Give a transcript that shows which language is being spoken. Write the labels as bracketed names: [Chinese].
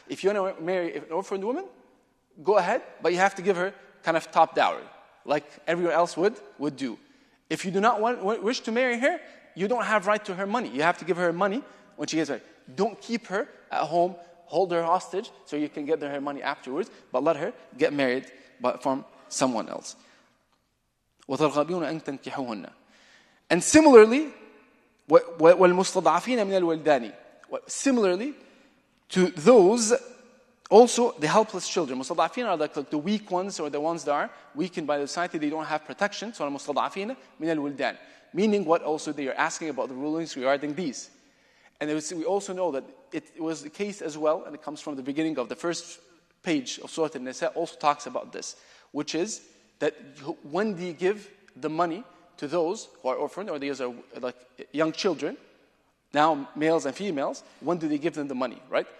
[English] If you want to marry an orphaned woman, go ahead, but you have to give her kind of top dowry, like everyone else would do. If you do not wish to marry her, you don't have right to her money. You have to give her money when she gets married. Don't keep her at home, hold her hostage so you can get her money afterwards, but let her get married from someone else. [Arabic] وَتَرْغَبُونَ أَن تَنْكِحُوهُنَّ. [English] And similarly, [Arabic] وَالْمُسْتَضْعَفِينَ مِنَ الْوَلْدَانِ. [English] Similarly to those, also the helpless children. مُسْتَضْعَفِينَ are like the weak ones, or the ones that are weakened by the society, they don't have protection. [Arabic] So الْمُسْتَضْعَفِينَ مِنَ الْوِلْدَانِ. [English] Meaning what also they are asking about the rulings regarding these. And we also know that it was the case as well, and it comes from the beginning of the first page of Surah An-Nisa, also talks about this, which is that when they give the money to those who are orphaned, or these are like young children, now males and females, when do they give them the money, right?